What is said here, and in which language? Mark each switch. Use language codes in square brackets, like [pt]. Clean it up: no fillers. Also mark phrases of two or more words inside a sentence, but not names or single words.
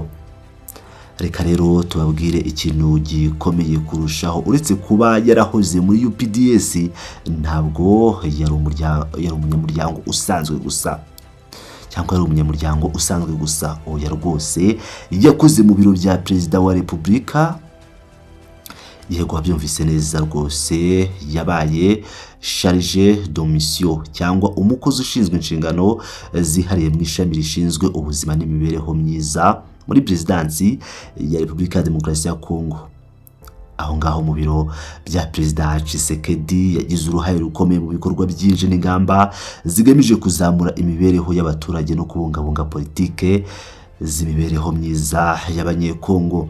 [rw] Reka rero tubabwire ikintu gikomeye kurushaho, uretse kuba yarahoze muri UPDS ntabwo yari umunyamuryango usanzwe gusa, cyangwa ari umunyamuryango usanzwe gusa. Oya rwose yakoze mu biro bya Perezida wa Repubulika. Yego wabyumvise neza rwose, yabaye [fr] charge de mission [rw] cyangwa umukozi ushinzwe inshingano zihariye mu ishami rishinzwe ubuzima n'imibereho myiza muri Presidansi ya Repubulika ya Demokarasi ya Kongo. Aho ngaho mu biro bya Perezida Tshisekedi yagize uruhare rukomeye mu bikorwa byinshi n'ingamba zigamije kuzamura imibereho y'abaturage no kubungabunga politike z'imibereho myiza y'abanyekongo.